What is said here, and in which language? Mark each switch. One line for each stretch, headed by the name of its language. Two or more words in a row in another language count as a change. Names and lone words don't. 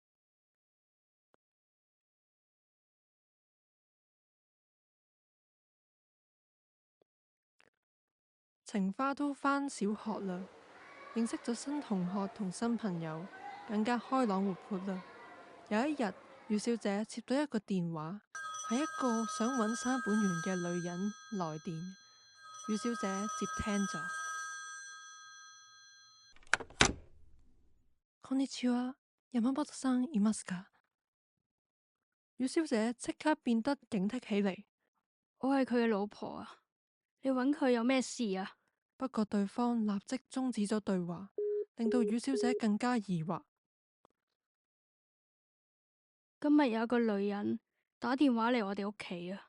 Cantonese: 情花都返小學啦，認識咗新同學同新朋友，更加開朗活潑啦。有一日，余小姐接到一個電話，係一個想揾山本源嘅女人來電。余小姐接聽咗。
Japanese: こんにちは、山本さんいますか？
Cantonese: 余小姐即刻變得警惕起嚟。我係佢嘅老婆啊！你揾佢有咩事啊？不過對方立即終止咗對話，令到余小姐更加疑惑。今日有個女人打電話嚟我哋屋企啊！